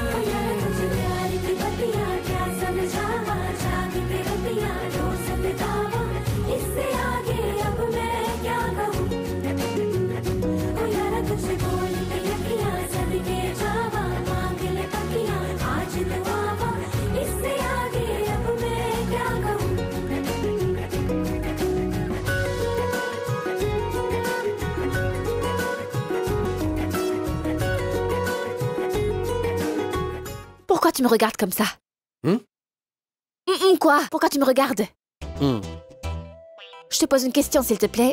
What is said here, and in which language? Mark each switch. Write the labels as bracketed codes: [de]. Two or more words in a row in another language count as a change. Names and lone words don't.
[hi] प्यार की बत्तियां क्या समझावा जाग के रतियां रोज बितावा इससे आगे अब मैं क्या कहूँ ओ यार कुछ बोल के अखियां सदके जावा मांग ले पकियां आज दुआवा इससे आगे अब मैं क्या कहूँ [fr] Pourquoi tu me regardes comme ça? Quoi? Pourquoi tu me regardes? Je te pose une question, s'il te plaît.